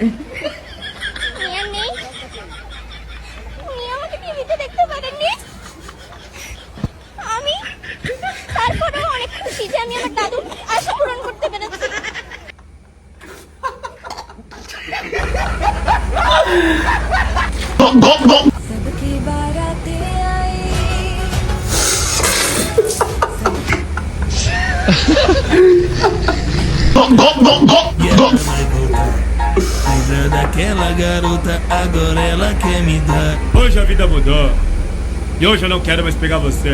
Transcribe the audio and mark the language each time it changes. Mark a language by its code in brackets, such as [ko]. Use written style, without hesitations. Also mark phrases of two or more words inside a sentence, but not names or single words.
[bn] উনি আর নেই, উনি আমাকে টিভিতে দেখতে পারেননি। আমি তারপরেও অনেক খুশি যে আমি আমার দাদুর আশা পূরণ করতে পেরেছি। [hi] सबके बाराते आए [pt] Lembra daquela garota, agora ela quer me dar. Hoje a vida mudou e hoje eu não quero mais pegar você.